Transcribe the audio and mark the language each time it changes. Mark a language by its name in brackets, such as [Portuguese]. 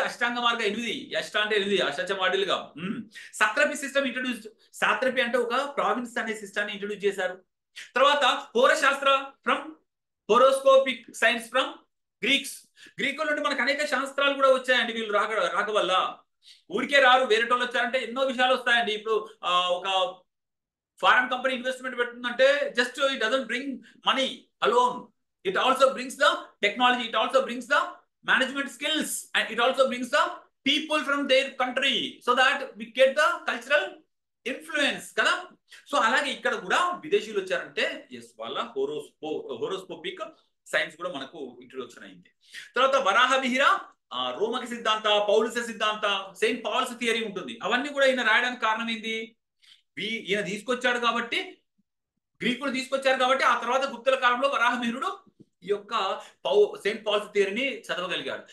[Telugu] అష్టాంగ మార్గ 8, అష్ట అంటే 8, అష్టచమాడిలుగా. [English] Satrapy system introduced. [Telugu] సాత్రపీ అంటే ఒక ప్రావిన్స్ అనే సిస్టాన్ని ఇంట్రొడ్యూస్ చేశారు. తర్వాత హోరశాస్త్ర [English] From horoscopic science from Greeks. [Telugu] గ్రీకుల నుండి మనకు అనేక శాస్త్రాలు కూడా వచ్చాయండి వీళ్ళు రాక వల్ల. ఊరికే రారు, వేరేటోళ్ళు వచ్చారంటే ఎన్నో విషయాలు వస్తాయండి. ఇప్పుడు ఒక foreign company investment పెడుతుందంటే [English] just it doesn't bring money alone, it also brings the technology, it also brings the management skills, and it also brings the people from their country, so that we get the cultural influence [Telugu] కదా. So అలాగే ఇక్కడ కూడా విదేశీయులు వచ్చారంటే yes, వాళ్ళ హోరోస్కోపిక్ science కూడా మనకు introduction అయింది. తర్వాత వరాహ మిహిర, రోమక సిద్ధాంత, పౌలుస సిద్ధాంత, సెయింట్ పాల్స్ థియరీ ఉంటుంది. అవన్నీ కూడా ఈయన రాయడానికి కారణం ఏంది? ఈయన తీసుకొచ్చాడు కాబట్టి, గ్రీకులు తీసుకొచ్చారు కాబట్టి, ఆ తర్వాత గుప్తుల కాలంలో వరాహమిహిరుడు ఈ యొక్క సెయింట్ పాల్స్ థియరీని చదవగలిగాడు.